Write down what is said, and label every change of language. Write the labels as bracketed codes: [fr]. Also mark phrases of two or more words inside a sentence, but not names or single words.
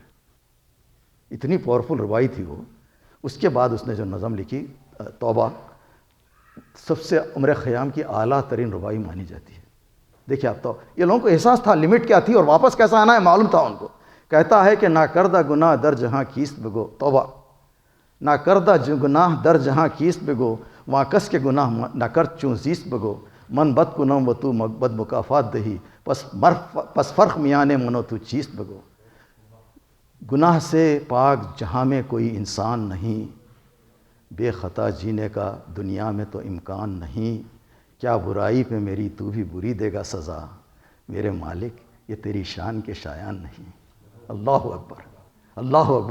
[ur] اتنی پاورفل ربائی تھی وہ. اس کے بعد اس نے جو نظم لکھی توبہ, سب سے عمر خیام کی اعلیٰ ترین ربائی مانی جاتی ہے. دیکھیے آپ, تو یہ لوگوں کو احساس تھا لمٹ کیا تھی اور واپس کیسا آنا ہے معلوم تھا ان کو. کہتا ہے کہ [fa] نہ کردہ گناہ در جہاں کیست بگو, توبہ, نہ کردہ گناہ در جہاں کیست بگو, وہاں کس کے گناہ نہ کر چوں زیست بگو, من بد کنم و تو بد مکافات دہی, پس فرق میانے منو تو چیست بگو. [ur] گناہ سے پاک جہاں میں کوئی انسان نہیں, بے خطا جینے کا دنیا میں تو امکان نہیں. کیا برائی پہ میری تو بھی بری دے گا سزا, میرے مالک یہ تیری شان کے شایان نہیں. [ar] اللہ اکبر, اللہ اکبر.